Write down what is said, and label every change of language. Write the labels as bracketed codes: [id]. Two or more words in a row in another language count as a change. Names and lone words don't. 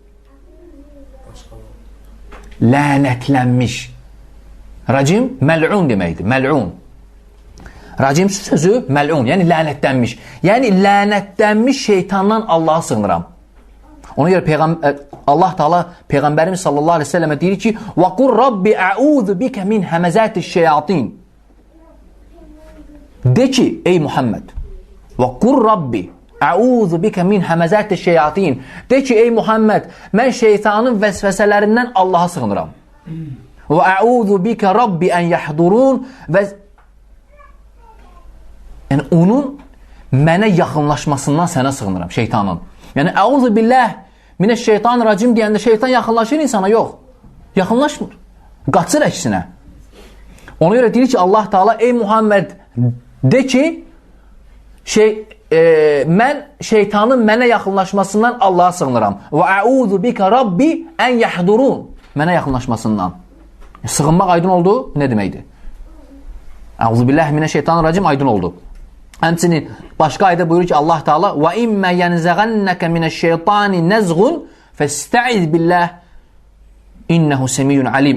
[az] Lənətlənmiş. Racim məl'un deməkdir. Məl'un. Racim sözü məl'un, yəni lənətlənmiş. Yəni lənətlənmiş şeytandan Allaha sığınıram. Ona görə Allah Teala Peyğəmbərimiz [ar] صلى الله عليه وسلم [az] deyir ki: [ar] "وقل رب أعوذ بك من همزات الشياطين." [az] De ki, ey Muhammed, [ar] وقل رب أعوذ بك من همزات الشياطين. [az] De ki, ey Muhammed, mən şeytanın vəsvəsələrindən Allaha sığınıram. [ar] وأعوذ بك رب أن يحضرون. [az] Və yəni onun mənə yaxınlaşmasından sənə sığınıram, şeytanın. Yəni [ar] أعوذ بالله من الشيطان الرجيم [az] deyəndə şeytan yaxınlaşır insana, yox. Yaxınlaşmır. Qaçır əksinə. Ona görə deyir ki, Allah Teala ey Muhammed de ki, mən şeytanın mənə yaxınlaşmasından Allaha sığınıram. [ar] وأعوذ بك رب أن يحضرون. [az] Mənə yaxınlaşmasından. Sığınmaq aydın oldu. Nə deməkdir? [ar] أعوذ بالله من الشيطان الرجيم [az] aydın oldu. Həmçinin başqa ayda buyurur ki, Allah Teala [ar] وإما ينزغنك من الشيطان نزغ فاستعذ بالله إنه سميع عليم.